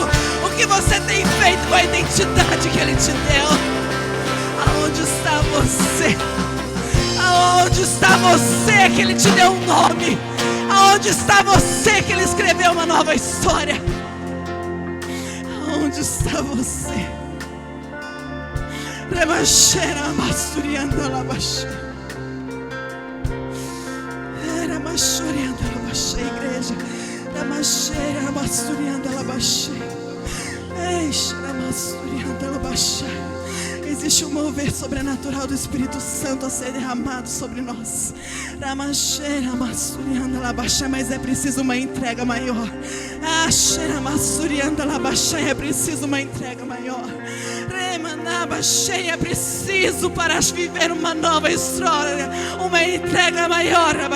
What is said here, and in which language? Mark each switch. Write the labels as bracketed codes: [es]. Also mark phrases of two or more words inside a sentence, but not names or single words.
[pt] O que você tem feito com a identidade que Ele te deu? Aonde está você? Aonde está você que Ele te deu um nome? Aonde está você que Ele escreveu uma nova história? Aonde está você? Remacheira, masturianda, labaxeira. Remacheira, labaxeira, igreja. Remacheira, masturianda, labaxeira. Eixa, masturianda, labaxeira. Existe um mover sobrenatural do Espírito Santo a ser derramado sobre nós. Ramacheira, masturianda, labaxeira. Mas é preciso uma entrega maior. Acheira, masturianda, labaxeira. É preciso uma entrega maior. É preciso para viver uma nova história, uma entrega maior.